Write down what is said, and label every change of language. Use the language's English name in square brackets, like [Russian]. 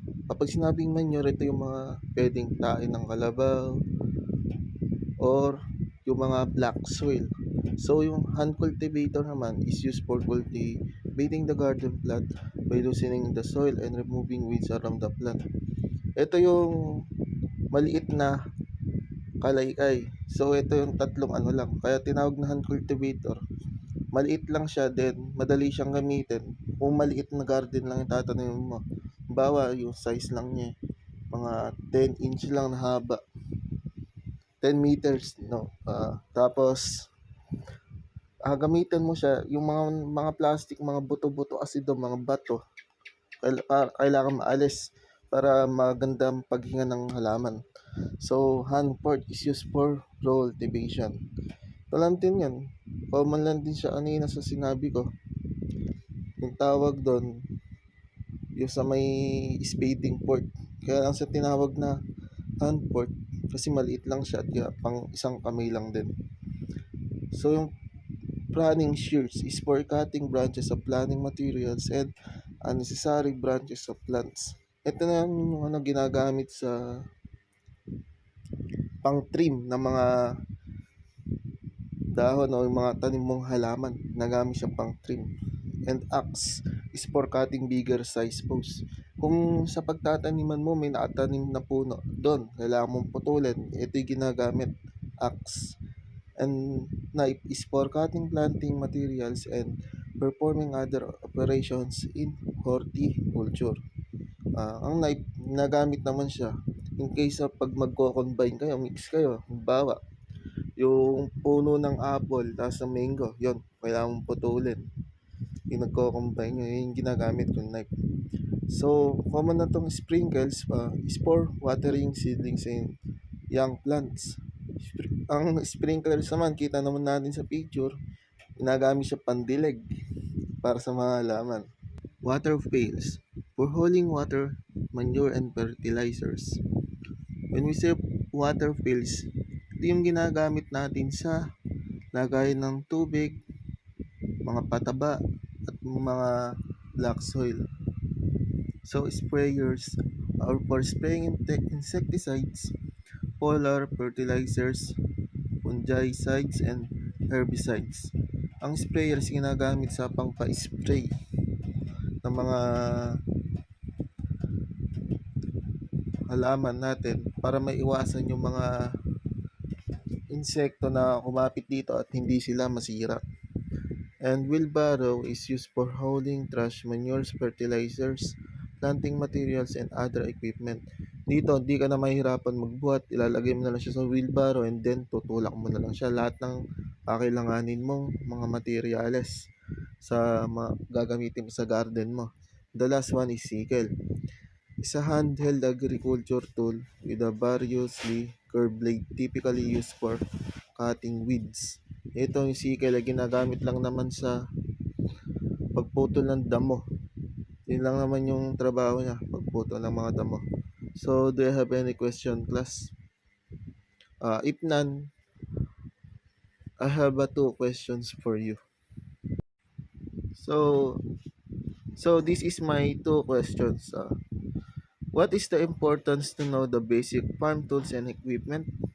[Filipino] Kapag sinabing manure, ito yung mga pwedeng tain ng kalabaw or yung mga black soil. [English] So yung hand cultivator naman is used for cultivating the garden plot by loosening the soil and removing weeds around the plant. [Filipino] Ito yung maliit na kalaykay. So ito yung tatlong lang. Kaya tinawag na hand cultivator. Maliit lang siya, then madali siyang gamitin. Kung maliit na garden lang yung tatanim mo. Bawa yung size lang niya, mga 10 inch lang na haba. [English] 10 meters, no? Tapos [Filipino] gamitin mo siya, yung mga plastic, mga buto-buto kasi doon, mga bato, kailangan maalis para maganda ang paghinga ng halaman. [English] So, hand port is used for cultivation. [Filipino] Ito lang din yan. Common lang din siya kanina sa sinabi ko. Yung tawag doon, yung sa may spading port. Kaya lang sa tinawag na hand port, kasi maliit lang siya at pang isang kamay lang din. [English] So, yung pruning shears is for cutting branches of planting materials and unnecessary branches of plants. [Filipino] Ito na yung ginagamit sa pang-trim ng mga dahon o yung mga tanim mong halaman. Nagamit siya pang-trim. [English] And axe is for cutting bigger size posts. [Filipino] Kung sa pagtataniman mo may nakatanim na puno, doon kailangan mong putulin. Ito yung ginagamit, [English] axe. And knife is for cutting planting materials and performing other operations in horticulture. [Filipino] Ang knife, nagamit naman siya in case sa pag magko-combine kayo, mix kayo. Halimbawa, yung puno ng apple, tapos ng mango, yon kailangan mong putulin. Yung nagko-combine nyo, yun yung ginagamit yung knife. [English] So, common na tong sprinkles is for watering seedlings and young plants. [Filipino] Ang sprinklers naman, kita naman natin sa picture, ginagamit siya pandilig para sa mga halaman. [English] Water pails for holding water, manure, and fertilizers. When we say water pails, [Filipino] ito yung ginagamit natin sa lagay ng tubig, mga pataba, at mga black soil. [English] So, sprayers are for spraying insecticides, foliar fertilizers, fungicides, and herbicides. [Filipino] Ang sprayers ginagamit sa pangpa-spray ng mga halaman natin para maiwasan yung mga insekto na kumapit dito at hindi sila masira. [English] And wheelbarrow is used for hauling trash, manures, fertilizers, planting materials, and other equipment. [Filipino] Dito, hindi ka na mahirapan magbuhat. Ilalagay mo na lang siya sa wheelbarrow and then tutulak mo na lang siya. Lahat ng kakailanganin mong mga materyales sa gagamitin mo sa garden mo. [English] The last one is sickle. It's a handheld agriculture tool with a variously curved blade typically used for cutting weeds. Ito yung sickle ay ginagamit lang naman sa pagputol ng damo. Yun lang naman yung trabaho niya, pagputol ng mga damo. So, do you have any question, class? If none, I have two questions for you. So this is my two questions. What is the importance to know the basic farm tools and equipment?